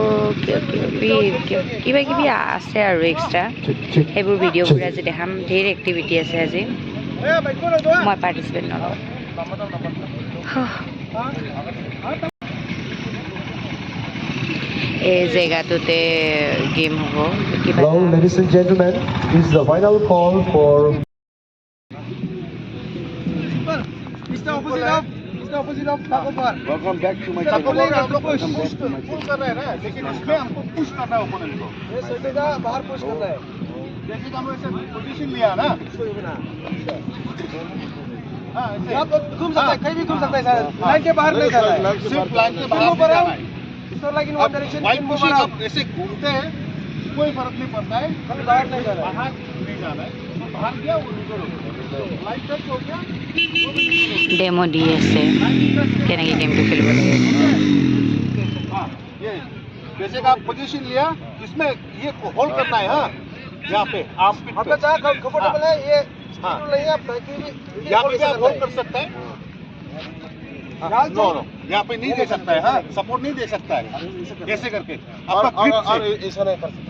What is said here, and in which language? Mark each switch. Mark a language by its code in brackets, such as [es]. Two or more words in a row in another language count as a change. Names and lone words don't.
[as] কিবা কিবি আছে আৰু এক্সট্ৰা সেইবোৰ ভিডিঅ'বোৰ আজি দেখাম ধেৰ এক্টিভিটি আছে আজি মই পাৰ্টিচিপেট নলওঁ এই জেগাটোতে গেম হ'ব [en] Hello, ladies and gentlemen. This is the final call for. Mr. Opposite of Thakobar. Welcome back to my channel. [hi] आप लोग पुश कर रहे हैं ना, लेकिन इसमें हमको पुश करना है ओपोनेंट को। ये सटीदा बाहर पुश करना है। जैसे कि हम ऐसे पोजीशन लिया ना। हाँ, आप घूम सकते हैं, कहीं भी घूम सकते हैं सर। लाइन के बाहर नहीं जाना है। सिर्फ लाइन के बाहर नहीं जाना है। इसको [en] line one direction. wide pushing [hi] आप ऐसे घूमते हैं, कोई फर्क नहीं पड़ता है। खाली बाहर नहीं जाना है। बाहर नहीं जाना है। तो बाहर गया वो निकल हो गया। [en] line touch [hi] हो गया। [as] ডেমো দি আছে কেনেকৈ গেমটো খেলিব লাগে [hi] हाँ, ये जैसे कि आप पोजीशन लिया इसमें ये होल्ड करना है हाँ यहाँ पे आप आपका जहाँ कंफर्टेबल है ये हाँ नहीं आप यहाँ पे आप होल्ड कर सकते हैं [en] no no [hi] यहाँ पे नहीं दे सकता है हाँ सपोर्ट नहीं दे सकता है ऐसे करके आपका ग्रिप से ऐसा नहीं कर सकता